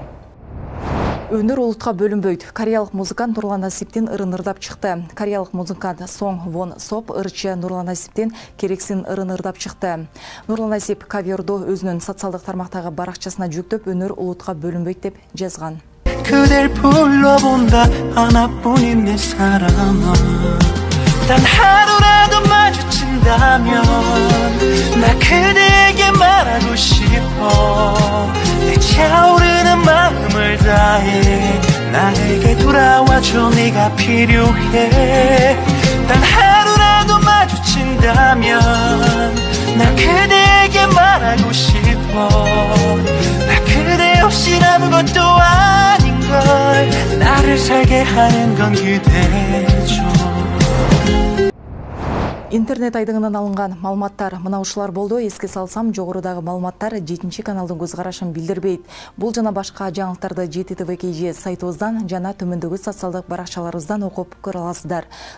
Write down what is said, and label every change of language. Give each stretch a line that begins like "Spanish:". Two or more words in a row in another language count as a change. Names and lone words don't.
Kyrgyz: Өнөр улутка бөлүнбөйт. Кореялык музыкант Нурлан Насиптин ырын ырдап чыкты. Кореялык музыкант Сон Вон Соп ырчы Нурлан Насиптин керексин ырын ырдап чыкты. Нурлан Насип каверду өзүнүн социалдык тармактагы баракчасына жүктөп, өнөр улутка бөлүнбөйт деп жазган.
Korean: 그댈 불러본다 하나뿐인 내 사랑아 단 하루라도 마주친다면 나 그대에게 말하고 싶어 내 차오르는 마음을 다해 나에게 돌아와줘 네가 필요해 단 하루라도 마주친다면 나 그대에게 말하고 싶어 나 그대 없인 아무것도 아닌 걸 나를 살게 하는 건 그대죠.
Kyrgyz: Интернет айдыңынан алынган маалыматтар мына ушулар болду. Эске салсам, жогорудагы маалыматтар 7 каналдын көз карашын билдирбейт. Бул жана башка жаңылыктарды JTTV.kg сайтыбыздан жана төмөндөгү социалдык баракчаларыбыздан окуп көрө аласыздар.